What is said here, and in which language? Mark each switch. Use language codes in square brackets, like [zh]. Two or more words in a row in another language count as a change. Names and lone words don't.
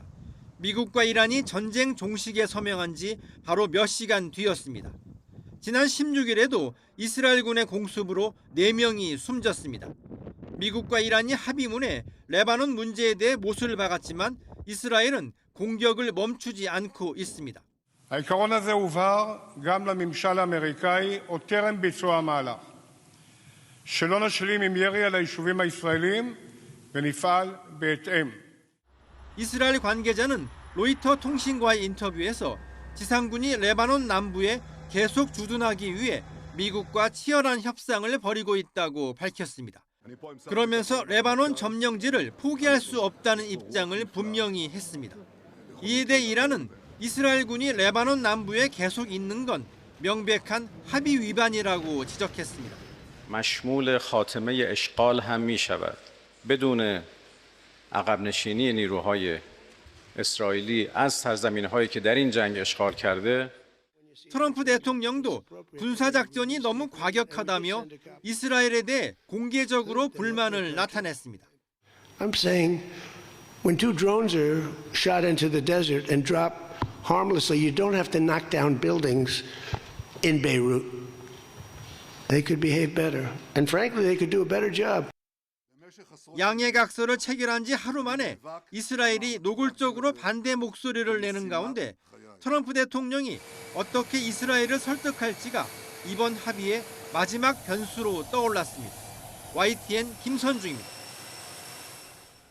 [ko] 미국과 이란이 전쟁 종식에 서명한 지 바로 몇 시간 뒤였습니다. 지난 16일에도 이스라엘군의 공습으로 4명이 숨졌습니다. 미국과 이란이 합의문에 레바논 문제에 대해 못을 박았지만 이스라엘은 공격을 멈추지 않고 있습니다. [he] העיקרון הזה הובהר גם לממשל האמריקאי עוד טרם ביצוע המהלך. שלא נשלים עם ירי על היישובים הישראלים ונפעל בהתאם. [ko] 이스라엘 관계자는 로이터 통신과의 인터뷰에서 지상군이 레바논 남부에 계속 주둔하기 위해 미국과 치열한 협상을 벌이고 있다고 밝혔습니다. 그러면서 레바논 점령지를 포기할 수 없다는 입장을 분명히 했습니다. 이에 대해 이란은 이스라엘군이 레바논 남부에 계속 있는 건 명백한 합의 위반이라고 지적했습니다. [fa] مشمول خاتمه اشغال هم می‌شود. بدون عقب نشینی نیروهای اسرائیلی از سرزمین‌هایی که در این جنگ اشغال کرده [ko] 트럼프 대통령도 군사작전이 너무 과격하다며 이스라엘에 대해 공개적으로 불만을 나타냈습니다. [en] I'm saying when two drones are shot into the desert and drop harmlessly, you don't have to knock down buildings in Beirut. They could behave better. And frankly, they could do a better job. [ko] 양해각서를 체결한 지 하루 만에 이스라엘이 노골적으로 반대 목소리를 내는 가운데 트럼프 대통령이 어떻게 이스라엘을 설득할지가 이번 합의의 마지막 변수로 떠올랐습니다. YTN 김선중입니다.